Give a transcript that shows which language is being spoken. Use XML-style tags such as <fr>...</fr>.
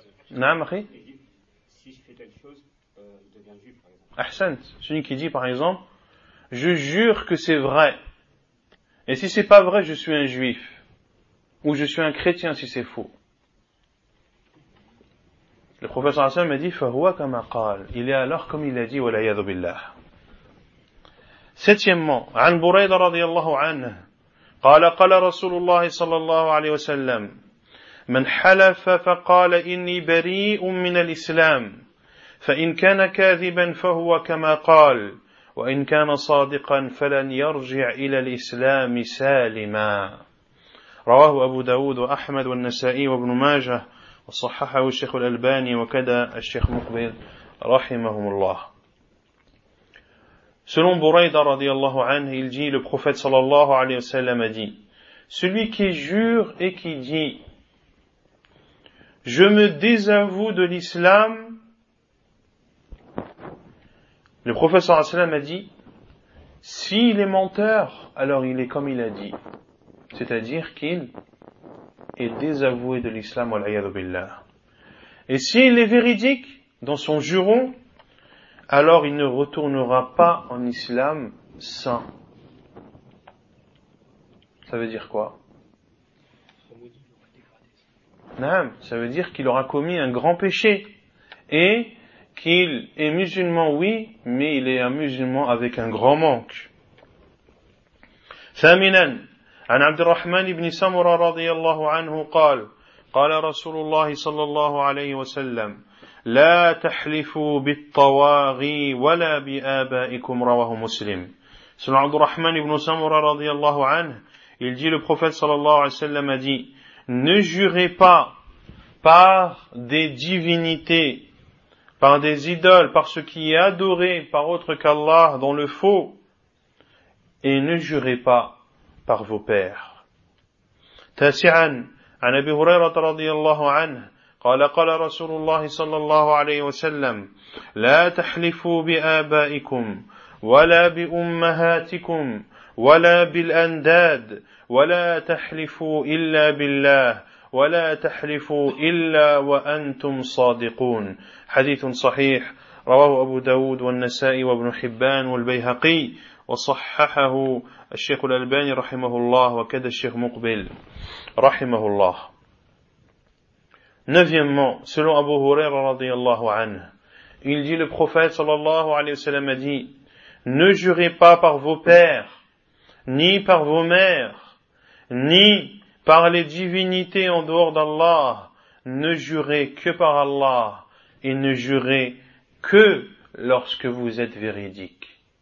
<fr>Non, Marie. Si je fais telle chose, il devient juif, par exemple. Ahsan. Celui qui dit, par exemple... Je jure que c'est vrai. Et si c'est pas vrai, je suis un juif. Ou je suis un chrétien si c'est faux. Le professeur Hassan m'a dit,</fr> <ar>فَهُوَ كَمَا قَالَ</ar> <fr>Il est alors comme il a dit,</fr> <ar>وَلَا يَذُ بِاللَّهِ</ar> <fr>Septièmement,</fr> <ar>عن بريدة رضي الله عنه قال قال رسول الله صلى الله عليه وسلم من حلف فقال إني بريء من الإسلام فإن كان كاذبا فهو كما قال وَإِنْ كَانَ صَادِقًا فَلَنْ يَرْجِعْ إِلَى الْإِسْلَامِ سَالِمًا رواه أبو داود وأحمد والنسائي وابن ماجة وصححه الشيخ الألباني وكذا الشيخ مقبل رحمهم الله.</ar> <fr>Selon Bourayda radiallahu anhu, il dit, le prophète sallallahu alayhi wa sallam a dit, celui qui jure et qui dit, je me désavoue de l'islam, le prophète sallallahu alayhi wa sallam a dit, s'il est menteur, alors il est comme il a dit. C'est-à-dire qu'il est désavoué de l'islam, wal'ayadu billah. Et s'il est véridique dans son juron, alors il ne retournera pas en islam sain. Ça veut dire quoi? Non, ça veut dire qu'il aura commis un grand péché. Et qu'il est musulman, oui, mais il est un musulman avec un grand manque.</fr> <ar>Thaminan, an Abdurrahman ibn Samura radiyallahu anhu qal, قال رسول الله صلى الله عليه وسلم لا تحلفوا بالطواغي ولا بآبائكم رواه مسلم. سيدنا عبد الرحمن بن سمرة رضي الله عنه</ar> <fr>il dit le prophète صلى الله عليه وسلم a dit ne jurez pas par des divinités, par des idoles, par ce qui est adoré par autre qu'Allah dans le faux, et ne jurez pas par vos pères.</fr> <ar>تاسعا عن أبي هريرة رضي الله عنه قال قال رسول الله صلى الله عليه وسلم لا تحلفوا بآبائكم ولا بأمهاتكم ولا بالأنداد ولا تحلفوا إلا بالله ولا تحلفوا إلا وأنتم صادقون. حديث صحيح رواه أبو داود والنسائي وابن حبان والبيهقي وصححه الشيخ الألباني رحمه الله وكذا الشيخ مقبل رحمه الله.</ar> <fr>Neuvièmement, selon Abu Huraira radiyallahu anhu, il dit le prophète sallallahu alayhi wa sallam a dit, ne jurez pas par vos pères, ni par vos mères, ni par les divinités en dehors d'Allah, ne jurez que par Allah, et ne jurez que lorsque vous êtes véridique.</fr>